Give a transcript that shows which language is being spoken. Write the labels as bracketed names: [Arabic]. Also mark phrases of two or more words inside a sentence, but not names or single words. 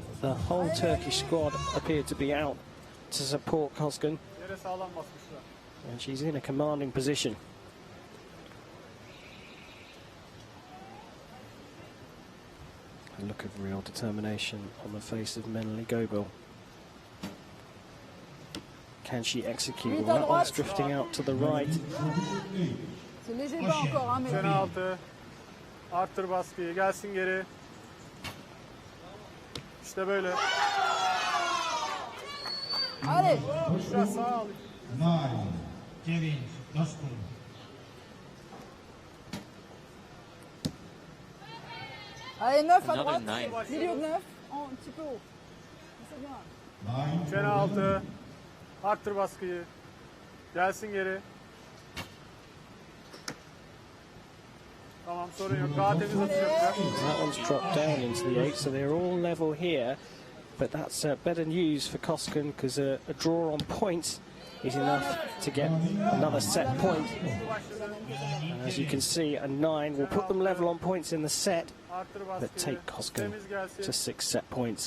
[English] The whole Turkish squad appeared to be out to support Coskun, and she's in a commanding position. A look of real determination on the face of Melanie Gaubil. Can she execute? Well, that one's drifting out to the right. [Turkish] Sene altı. Arttır baskıyı, gelsin geri. İşte böyle. Biraz sağa al. [French] Allez, 9 à Another droite, 9. milieu de 9, un petit peu haut. C'est bien. [Turkish] Sene altı. Arttır baskıyı. Gelsin geri. Tamam, sorun yok. Daha temiz atacaklar. [English] That one's dropped down into the 8, so they're all level here. But that's better news for Coskun, because a draw on points is enough to get another set point. And as you can see, a 9 will put them level on points in the set, but take Coskun to 6 set points.